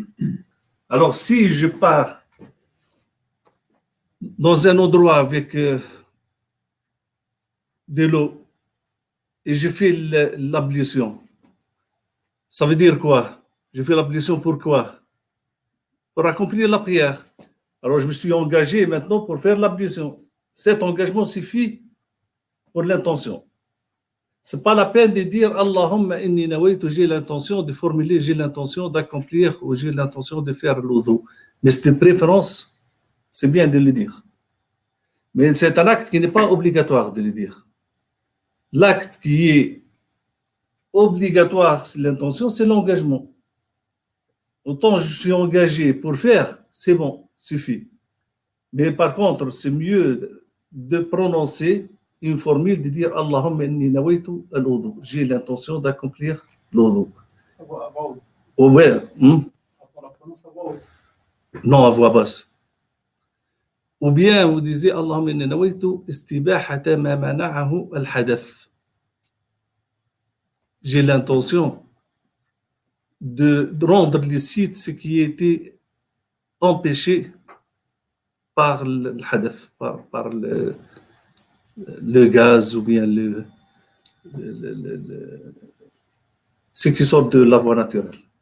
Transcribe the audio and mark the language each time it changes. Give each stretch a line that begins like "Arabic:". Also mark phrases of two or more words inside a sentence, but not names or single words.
French: Alors, si je pars dans un endroit avec de l'eau et je fais l'ablution, ça veut dire quoi? Je fais l'ablution pour quoi? Pour accomplir la prière. Alors, je me suis engagé maintenant pour faire l'ablution. Cet engagement suffit pour l'intention. Ce n'est pas la peine de dire
Arabic: اللهم إني نويت,
French: j'ai l'intention de formuler, j'ai l'intention d'accomplir ou j'ai l'intention de faire l'oudou. Mais c'est une préférence, c'est bien de le dire. Mais c'est un acte qui n'est pas obligatoire de le dire. L'acte qui est obligatoire, c'est l'intention, c'est l'engagement. Autant je suis engagé pour faire, c'est bon, suffit. Mais par contre, c'est mieux de prononcer une formule, de dire
Arabic: اللهم إني نويت الوضوء.
French: J'ai l'intention d'accomplir l'wudu. Oh, ouais. Non, à voix basse. Ou bien vous disiez
Arabic: اللهم إني نويت استباحة ما منعه الحدث.
French: J'ai l'intention de rendre licite ce qui était empêché par le hadath, par le gaz ou bien ce qui sort de la voie naturelle.